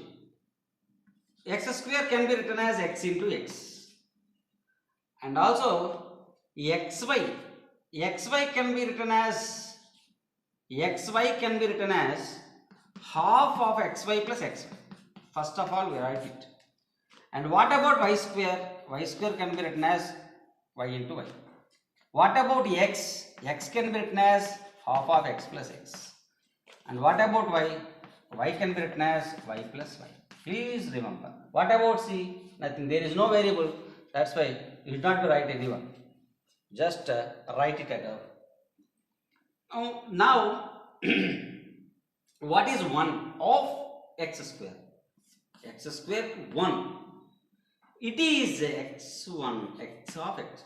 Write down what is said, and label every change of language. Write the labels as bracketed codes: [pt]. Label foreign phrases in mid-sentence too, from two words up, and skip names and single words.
[en] X square can be written as x into x, and also xy can be written as half of xy plus xy. First of all, we write it. And what about y square? Y square can be written as y into y. What about x? X can be written as half of x plus x. And what about y? Y can be written as y plus y. Please remember. What about c? Nothing. There is no variable. That's why you did not write anyone. Just write it at all. Now, what is 1 of x square? X square 1. It is x1, x of x.